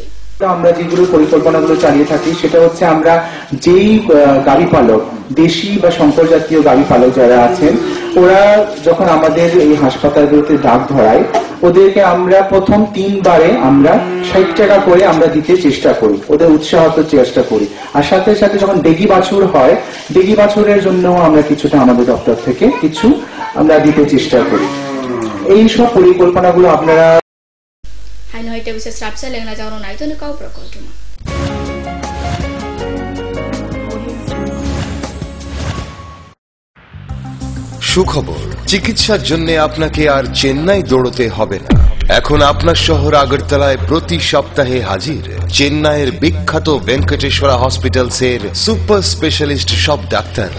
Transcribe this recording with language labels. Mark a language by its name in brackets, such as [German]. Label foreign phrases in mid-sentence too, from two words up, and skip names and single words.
[Bangla] আমরা যেগুলো পরিকল্পনাগুলো চালিয়ে থাকি সেটা হচ্ছে আমরা যেই গাভী পালক দেশি বা শঙ্কর জাতীয় গাভী পালক যারা আছেন, ওরা যখন আমাদের এই হাসপাতালগুলোতে ডাক ধরায়, ওদেরকে আমরা প্রথম 3 বারে আমরা 60 টাকা করে আমরা দিতে চেষ্টা করি, ওদের উৎসাহ চেষ্টা করি। আর সাথে সাথে যখন ডেগি বাছুর হয়, ডেগি বাছুরের জন্য আমরা কিছুটা আমাদের দপ্তর থেকে কিছু আমরা দিতে চেষ্টা করি। এই সব পরিকল্পনাগুলো আপনারা [Kok Borok] Haino ite bisa strapsa lengna jaro nai to ni kau prakoltuma. [Bangla] সুখবর, চিকিৎসার জন্য আপনাকে আর চেন্নাই দৌড়তে হবে না। এখন আপনার শহর আগরতলায় প্রতি সপ্তাহে হাজির চেন্নাইয়ের বিখ্যাত ভেঙ্কটেশ্বরা হসপিটালসের [English] super specialist [Bangla] সব ডাক্তাররা।